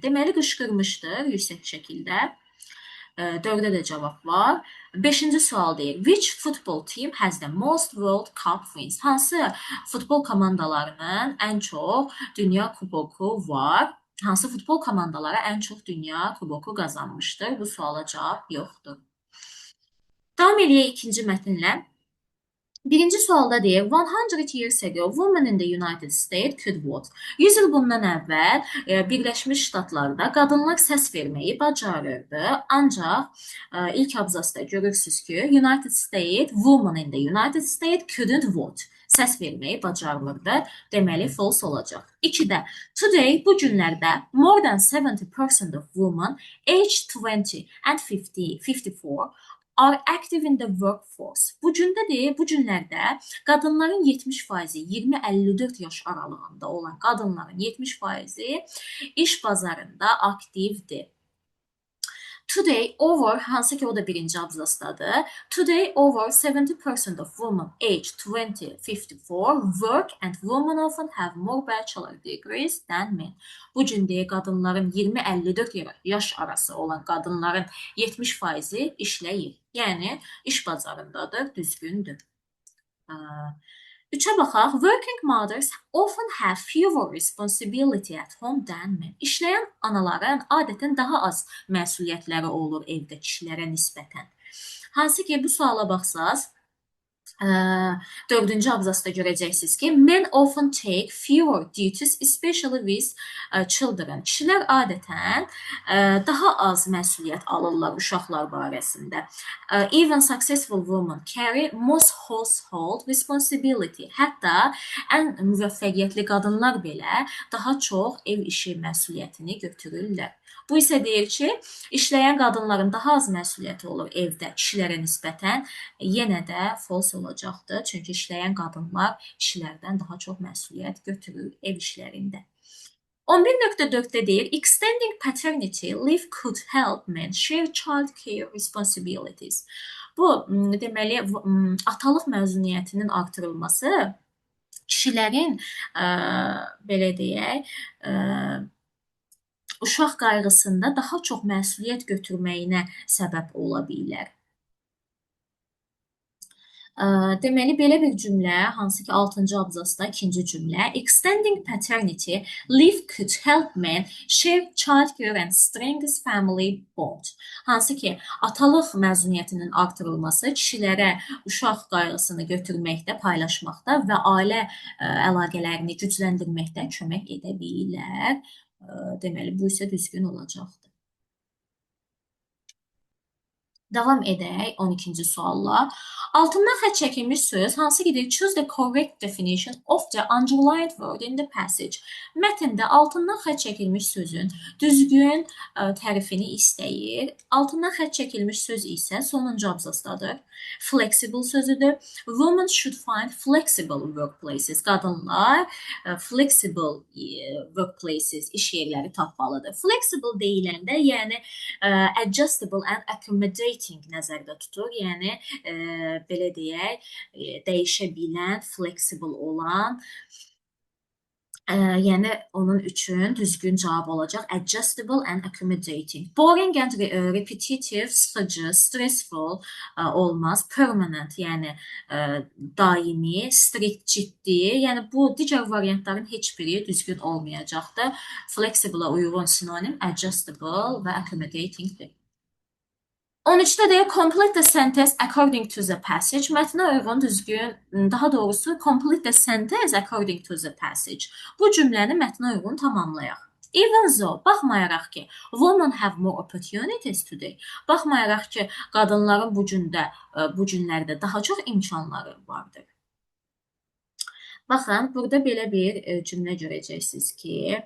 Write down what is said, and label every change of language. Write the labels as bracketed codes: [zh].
[az] Deməli, qışqırmışdır yüksək şəkildə. 4-də də cavab var. 5-ci sual deyir, [en] which football team has the most World Cup wins? [az] Hansı futbol komandalarının ən çox dünya kuboku var? Hansı futbol komandaları ən çox dünya kuboku qazanmışdır? Bu suala cavab yoxdur. Davam eləyək ikinci mətnlə. Birinci sualda deyir, [en] 100 years ago, women in the United States could vote. [az] 100 il bundan əvvəl Birləşmiş Ştatlarda qadınlar səs verməyi bacarırdı. Ancaq ilk abzasda görürsünüz ki, [en] women in the United States couldn't vote. [az] Səs verməyi bacarmırdı. Deməli, false olacaq. [en] 2-də, today, [az] bu günlərdə, [en] more than 70% of women aged 20 and 54 are active in the workforce. [az] Bu günlərdə qadınların 70%, 20-54 yaş aralığında olan qadınların 70% iş bazarında aktivdir. [en] Today, [az] hansı ki o da birinci abzasdadır. [en] Today, over 70% of women aged 20-54 work and women often have more bachelor degrees than men. [az] Bu gün deyə qadınların 20-54 yaş arası olan qadınların 70%-i işləyir. Yəni, iş bazarındadır, düzgündür. 3-ə baxaq. [en] Working mothers often have fewer responsibility at home than men. [az] İşləyən anaların adətən daha az məsuliyyətləri olur evdə kişilərə nisbətən. Hansı ki, bu suala baxsaq, 4-cü abzasda görəcəksiniz ki, [en] men often take fewer duties, especially with children. [az] Kişilər adətən daha az məsuliyyət alırlar uşaqlar barəsində. [en] Even successful women carry most household responsibility. [az] Hətta ən müvəffəqiyyətli qadınlar belə daha çox ev işi məsuliyyətini götürürlər. Bu isə deyir ki, işləyən qadınların daha az məsuliyyəti olur evdə kişilərə nisbətən, yenə də false olacaqdır. Çünki işləyən qadınlar kişilərdən daha çox məsuliyyət götürür ev işlərində. [en] 11.4-də [az] deyir, [en] extending paternity leave could help men share child care responsibilities. [az] Bu, deməli, atalıq məzuniyyətinin artırılması kişilərin belə deyək, uşaq qayğısında daha çox məsuliyyət götürməyinə səbəb ola bilər. Deməli, belə bir cümlə, hansı ki 6-cı abzasda ikinci cümlə. [en] Extending paternity leave could help men share childcare and strengthen family bond. [az] Hansı ki, atalıq məzuniyyətinin artırılması kişilərə uşaq qayğısını götürməkdə, paylaşmaqda və ailə əlaqələrini gücləndirməkdə kömək edə bilər. Deməli, bu isə düzgün olacaqdır. Davam edək 12-ci sualla. Altından xətt çəkilmiş söz hansı ki, [en] choose the correct definition of the underlined word in the passage. [az] Mətndə altından xətt çəkilmiş sözün düzgün tərifini istəyir. Altından xətt çəkilmiş söz isə sonuncu abzasdadır. Flexible sözüdür. [en] Women should find flexible workplaces. [az] Qadınlar [en] flexible workplaces, [az] iş yerləri tapmalıdır. Flexible deyiləndə, yəni [en] adjustable and accommodating [az] nəzərdə tutur. Yəni belə deyək, dəyişə bilən, flexible olan, yəni onun üçün düzgün cavab olacaq [en] adjustable and accommodating. Boring and repetitive, [az] sıxıcı, [en] stressful [az] olmaz. [en] Permanent, [az] yəni daimi, [en] strict, [az] ciddi. Yəni bu digər variantların heç biri düzgün olmayacaqdır. Flexible-a uyğun sinonim adjustable və accommodating-dir. 13-də deyək, [en] complete the sentence according to the passage. [az] Mətnə uyğun düzgün, daha doğrusu [en] complete the sentence according to the passage. [az] Bu cümləni mətnə uyğun tamamlayaq. [en] Even though, [az] baxmayaraq ki, [en] women have more opportunities today. [az] Baxmayaraq ki, qadınların bu günlərdə daha çox imkanları vardır. Baxın, burada belə bir cümlə görəcəksiniz ki,